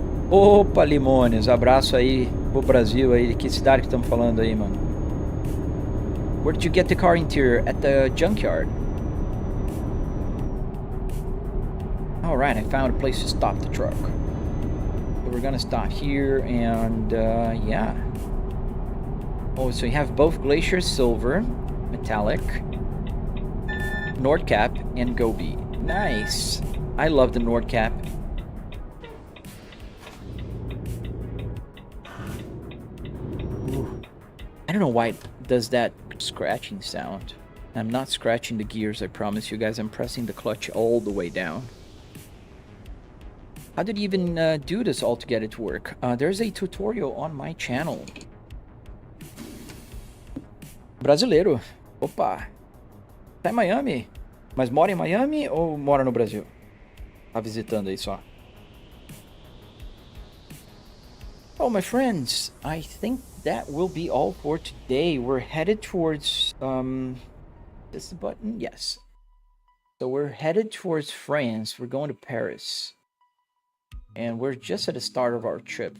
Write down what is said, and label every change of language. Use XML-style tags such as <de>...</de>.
<pt>Opa, Limones, abraço aí pro Brasil aí. Que cidade que estamos falando aí, mano?</pt> <en>Where did you get the car interior? At the junkyard. Alright, I found a place to stop the truck. So we're gonna stop here and yeah. Oh, so you have both Glacier Silver, Metallic, Nordcap, and Gobi. Nice. I love the Nordcap. I don't know why it does that scratching sound. I'm not scratching the gears, I promise you guys. I'm pressing the clutch all the way down. How did you even do this all to get it to work? There's a tutorial on my channel.</en> <pt>Brasileiro. Opa. Tá em Miami? Mas mora em Miami ou mora no Brasil? Tá visitando aí só.</pt> <en>Oh, my friends, I think that will be all for today. We're headed towards, this the button? Yes. So we're headed towards France. We're going to Paris. And we're just at the start of our trip.</en>